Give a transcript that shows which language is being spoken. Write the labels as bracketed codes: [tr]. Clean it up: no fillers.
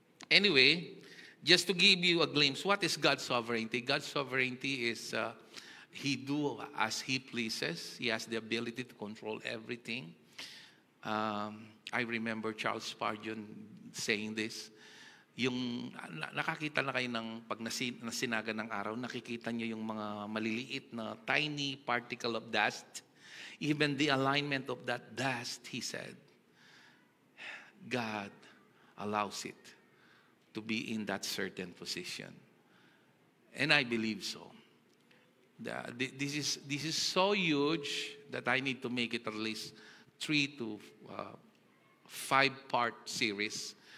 [en] Anyway, just to give you a glimpse, what is God's sovereignty? God's sovereignty is He do as He pleases. He has the ability to control everything. I remember Charles Spurgeon saying this. [tl] Yung nakakita na kayo ng pag nasinaga ng araw, nakikita niyo yung mga maliliit na [en] tiny particle of dust. Even the alignment of that dust, he said, God allows it to be in that certain position. And I believe so. This is so huge that I need to make it at least 3 to 5-part series.